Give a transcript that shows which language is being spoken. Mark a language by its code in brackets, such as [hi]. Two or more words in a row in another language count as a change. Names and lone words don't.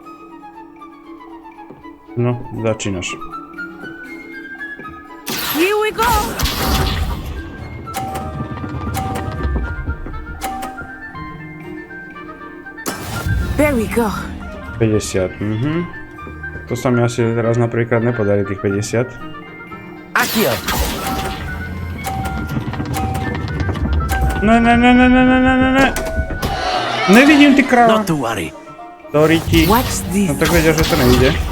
[sk] No, začínaš. [en] Here we go! There we go. [sk] 50, To sa mi asi teraz napríklad nepodarí tých 50. Accio! Ne. Nevidím ty kráva. [en] Not to worry. [sk] Sorry ti. No tak vedia, že to nejde.